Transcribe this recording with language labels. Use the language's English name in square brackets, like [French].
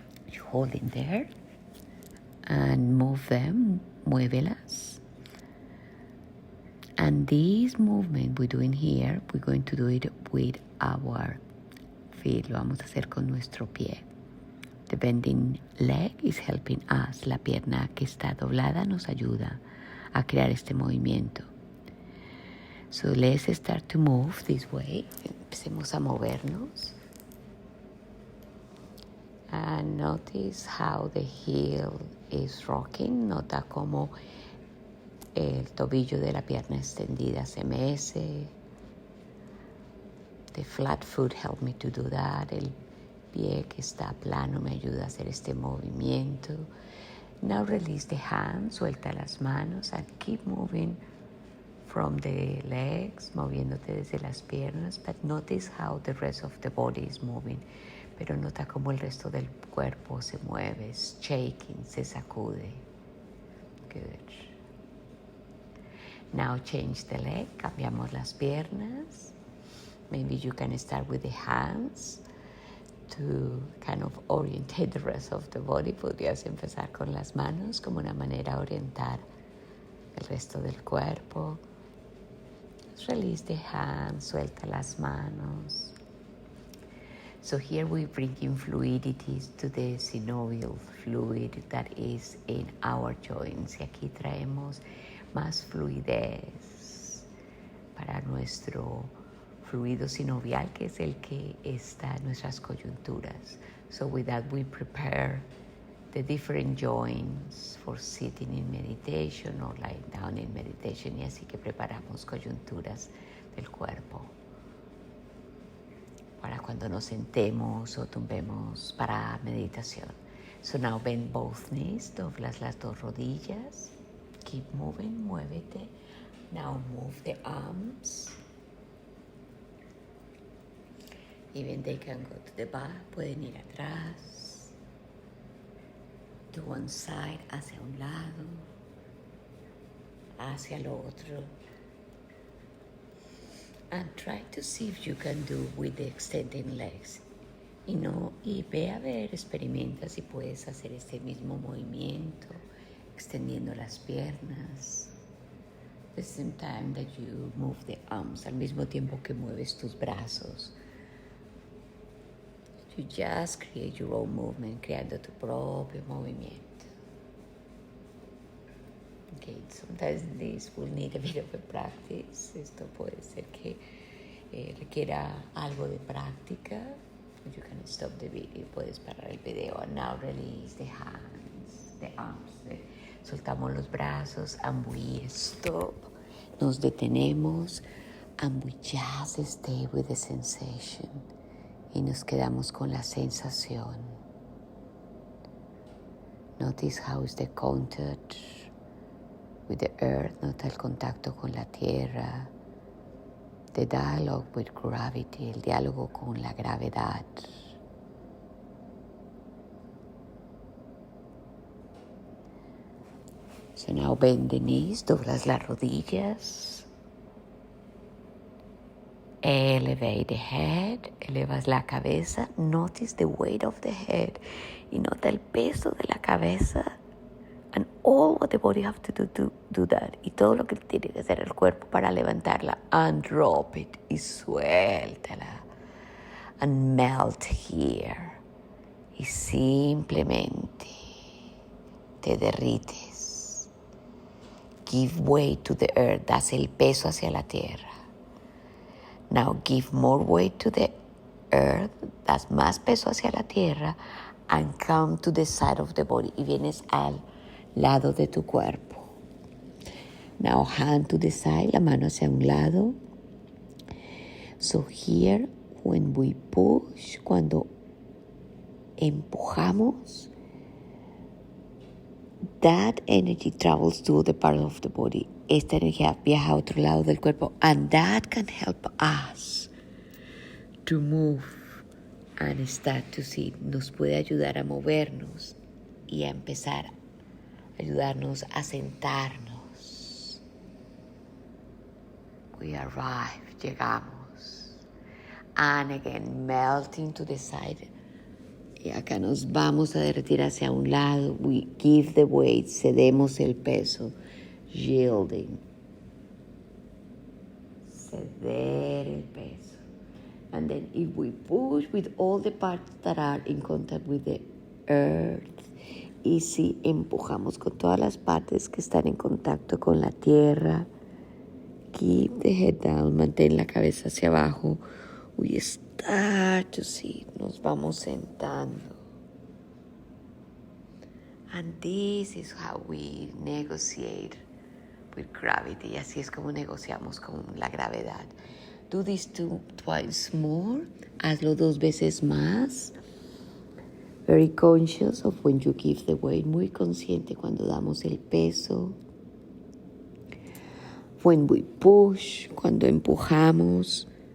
[English] You hold it there and move them, [Spanish] muévelas. [English] And this movement we're doing here, we're going to do it with our feet. [Spanish] Lo vamos a hacer con nuestro pie. [English] The bending leg is helping us. [Spanish] La pierna que está doblada nos ayuda a crear este movimiento. [English] So let's start to move this way. [Spanish] Empecemos a movernos. [English] And notice how the heel is rocking. [Spanish] Nota cómo el tobillo de la pierna extendida se mece. [English] The flat foot helped me to do that. [Spanish] El pie que está plano me ayuda a hacer este movimiento. [English] Now release the hands, [Spanish] suelta las manos [English] and keep moving from the legs, [Spanish] moviéndote desde las piernas. [English] But notice how the rest of the body is moving. [Spanish] Pero nota cómo el resto del cuerpo se mueve, [English] shaking, [Spanish] se sacude. [English] Good. Now change the leg, [Spanish] cambiamos las piernas. [English] Maybe you can start with the hands to kind of orientate the rest of the body. [Spanish] Podrías empezar con las manos como una manera de orientar el resto del cuerpo. [English] Release the hands, [Spanish] suelta las manos. [English] So here we bring in fluidity to the synovial fluid that is in our joints. [Spanish] Y aquí traemos más fluidez para nuestro fluido sinovial, que es el que está en nuestras coyunturas. [English] So with that we prepare the different joints for sitting in meditation or lying down in meditation, [Spanish] y así que preparamos coyunturas del cuerpo para cuando nos sentemos o tumbemos para meditación. [English] So now bend both knees, [Spanish] doblas las 2 rodillas. [English] Keep moving, [Spanish] muévete. [English] Now move the arms. Even they can go to the back, [Spanish] pueden ir atrás. [English] To one side, [Spanish] hacia un lado, hacia el otro. [English] And try to see if you can do with the extending legs. [Spanish] Y ve a ver, experimenta si puedes hacer este mismo movimiento, extendiendo las piernas. [English] At the same time that you move the arms, [Spanish] al mismo tiempo que mueves tus brazos. [English] You just create your own movement, [Spanish] creando tu propio movimiento. [English] Okay, sometimes this will need a bit of a practice. [Spanish] Esto puede ser que requiera algo de práctica. [English] You can stop the video, [Spanish] puedes parar el video. [English] And now release the hands, the arms. [Spanish] Soltamos los brazos [English] and we stop. [Spanish] Nos detenemos [English] and we just stay with the sensation. [Spanish] Y nos quedamos con la sensación. [English] Notice how is the contact with the earth, [Spanish] nota el contacto con la tierra. [English] The dialogue with gravity, [Spanish] el diálogo con la gravedad. [English] So now bend the knees, [Spanish] doblas las rodillas. [English] Elevate the head, [Spanish] elevas la cabeza. [English] Notice the weight of the head. [Spanish] Y nota el peso de la cabeza. [English] And all what the body have to do that. [Spanish] Y todo lo que tiene que hacer el cuerpo para levantarla. [English] And drop it. [Spanish] Y suéltala. [English] And melt here. [Spanish] Y simplemente te derrites. [English] Give way to the earth. [Spanish] Das el peso hacia la tierra. [English] Now give more weight to the earth. [Spanish] Das más peso hacia la tierra. [English] And come to the side of the body. [Spanish] Y vienes al lado de tu cuerpo. [English] Now hand to the side. [Spanish] La mano hacia un lado. [English] So here, when we push, [Spanish] cuando empujamos, [English] that energy travels to the part of the body. [Spanish] Esta energía viaja a otro lado del cuerpo. [English] And that can help us to move and start to see. [Spanish] Nos puede ayudar a movernos y a empezar a ayudarnos a sentarnos. [English] We arrive, [Spanish] llegamos. [English] And again, melting to the side. [Spanish] Y acá nos vamos a derretir hacia un lado. [English] We give the weight, [Spanish] cedemos el peso. [English] Yielding. [Spanish] Ceder el peso. [English] And then if we push with all the parts that are in contact with the earth, [Spanish] y si empujamos con todas las partes que están en contacto con la tierra, [English] keep the head down, [Spanish] mantén la cabeza hacia abajo. [English] We start to see, [Spanish] nos vamos sentando. [English] And this is how we negotiate with gravity. [Spanish] Así es como negociamos con la gravedad. [English] Do this twice more. [Spanish] Hazlo 2 veces más. [English] Very conscious of when you give the weight. [Spanish] Muy consciente cuando damos el peso. [English] When we push, [Spanish] cuando empujamos.